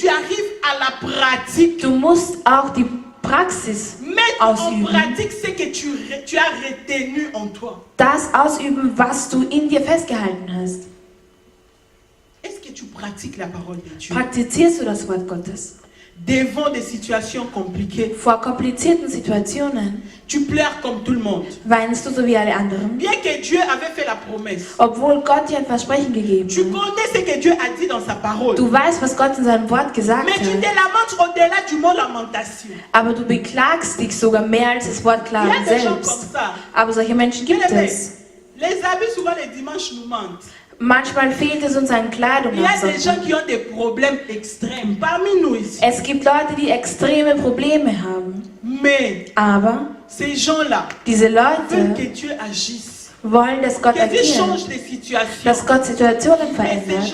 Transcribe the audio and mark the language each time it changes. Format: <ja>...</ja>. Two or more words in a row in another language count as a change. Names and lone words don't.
<de>Du musst auch die Praxis ausüben. Das ausüben, was du in dir festgehalten hast. Praktizierst du das Wort Gottes?</de> <fr>Devant des situations compliquées,</fr> <de>vor komplizierten Situationen,</de> <fr>tu pleures comme tout le monde.</fr> <de>Weinst du so wie alle anderen.</de> <fr>Bien que Dieu avait fait la promesse,</fr> <de>obwohl Gott dir ein Versprechen gegeben hat.</de> <fr>Tu connais ce que Dieu a dit dans sa parole.</fr> <de>Du weißt, was Gott in seinem Wort gesagt hat.</de> <fr>Mais tu te lamentes au-delà du mot lamentation.</fr> <de>Aber du beklagst dich sogar mehr als das Wort Klagen selbst. Aber solche Menschen gibt es.</de> <fr>Les habits souvent les dimanches nous mentent.</fr> <de>Manchmal fehlt es uns an Kleidung. Es gibt Leute, die extreme Probleme haben. Aber diese Leute wollen, dass Gott agiert, dass Gott Situationen verändert.</de>